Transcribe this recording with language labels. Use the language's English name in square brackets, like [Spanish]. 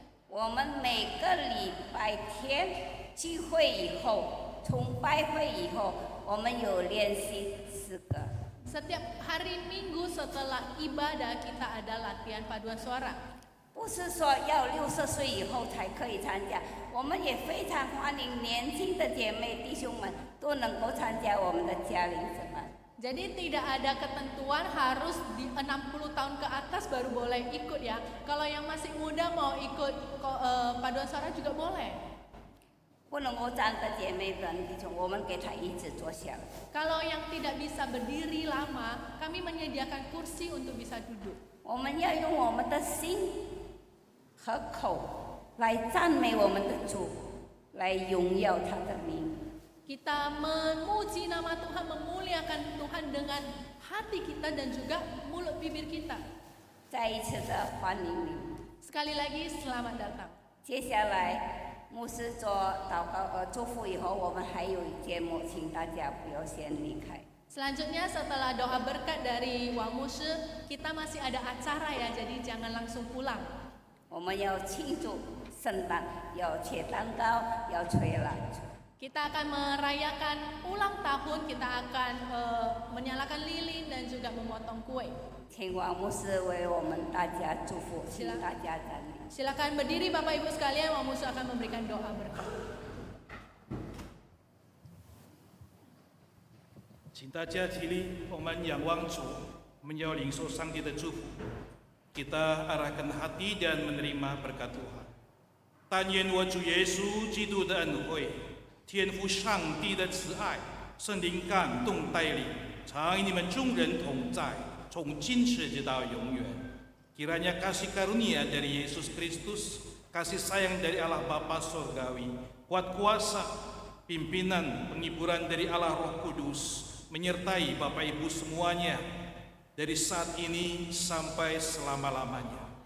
[Chinese] 我们每个礼拜天聚会以后，崇拜会以后，我们有练习诗歌。 [Indonesian] Setiap hari Minggu setelah ibadah kita ada latihan paduan suara。 [Chinese] 不是说要60岁以后才可以参加，我们也非常欢迎年轻的姐妹弟兄们都能够参加我们的家邻诗班。 [Indonesian] Jadi tidak ada ketentuan harus di 60 tahun ke atas baru boleh ikut ya. Kalau yang masih muda mau ikut paduan suara juga boleh. [Chinese] 不能够站的姐妹们弟兄，我们给他椅子坐下来。 [Indonesian] Kalau yang tidak bisa berdiri lama, kami menyediakan kursi untuk bisa duduk. [Chinese] 我们要用我们的心和口来赞美我们的主，来荣耀他的名。 [Indonesian] Kita memuji nama Tuhan, memuliakan Tuhan dengan hati kita dan juga mulut bibir kita. [Chinese] 再一次的欢迎你。 [Indonesian] Sekali lagi selamat datang. [Chinese] 接下来牧师做祷告祝福以后，我们还有节目，请大家不要先离开。 [Indonesian] Selanjutnya setelah doa berkat dari Wang Musi, kita masih ada acara ya, jadi jangan langsung pulang. [Chinese] 我们要庆祝圣诞，要切蛋糕，要吹蜡烛。 [Indonesian] Kita akan merayakan ulang tahun, kita akan menyalakan lilin dan juga memotong kue. [Chinese] 请王牧师为我们大家祝福，请大家站立。 [Indonesian] Silakan berdiri Bapak Ibu sekalian, Wang Musi akan memberikan doa berkat. [Chinese] 请大家起立，我们仰望主，我们要领受上帝的祝福。 [Indonesian] Kita arahkan hati dan menerima berkat Tuhan。 [Chinese] 但愿我主耶稣基督的恩惠、天父上帝的慈爱、圣灵感动带领，常与你们众人同在，从今时直到永远。 [Indonesian] Kiranya kasih karunia dari Yesus Kristus, kasih sayang dari Allah Bapa Surgawi, kuat kuasa, pimpinan, penghiburan dari Allah Roh Kudus, menyertai Bapak Ibu semuanya dari saat ini sampai selama-lamanya.